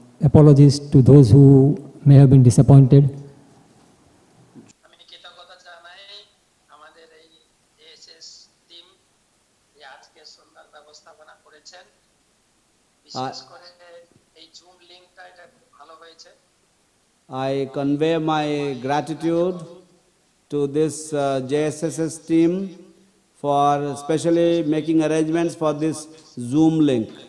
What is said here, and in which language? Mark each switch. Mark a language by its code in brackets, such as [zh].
[en] Apologies to those who may have been disappointed. [bn] আমি কৃতজ্ঞতা জানাই আমাদের এই এএসএস টিম যে আজকে সুন্দর ব্যবস্থাপনা করেছেন, বিশেষ করে এই জুম লিংকটা এটা খুব ভালো হয়েছে। [en] I convey my gratitude to this JSSS team for specially making arrangements for this Zoom link.